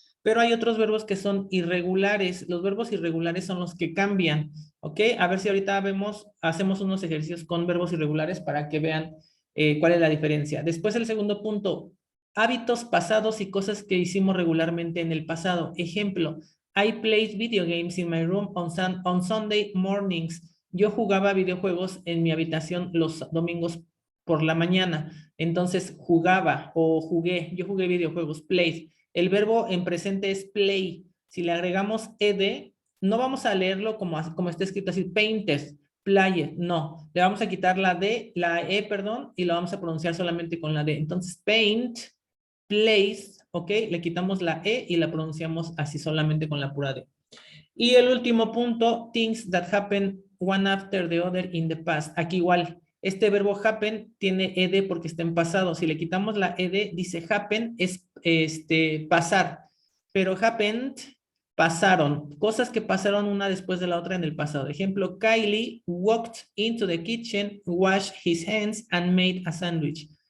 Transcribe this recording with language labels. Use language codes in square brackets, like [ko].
[es] Pero hay otros verbos que son irregulares. Los verbos irregulares son los que cambian, ¿ok? A ver si ahorita hacemos unos ejercicios con verbos irregulares para que vean cuál es la diferencia. Después el segundo punto, hábitos pasados y cosas que hicimos regularmente en el pasado. [en] Ejemplo, I played video games in my room on Sunday mornings. [es] Yo jugaba videojuegos en mi habitación los domingos por la mañana. Entonces jugaba o jugué. Yo jugué videojuegos, played. El verbo en presente es play. Si le agregamos ed, no vamos a leerlo como está escrito así, painted, play, no. Le vamos a quitar la perdón, y lo vamos a pronunciar solamente con la d. Entonces, paint, place, ¿ok? Le quitamos la E y la pronunciamos así solamente con la pura D. Y el último punto, [en] things that happen one after the other in the past. [es] Aquí igual, este verbo happen tiene ed porque está en pasado. Si le quitamos la ed, dice happen, es pasar. Pero happened, pasaron. Cosas que pasaron una después de la otra en el pasado. [en] Ejemplo, Kylie walked into the kitchen, washed his hands and made a sandwich.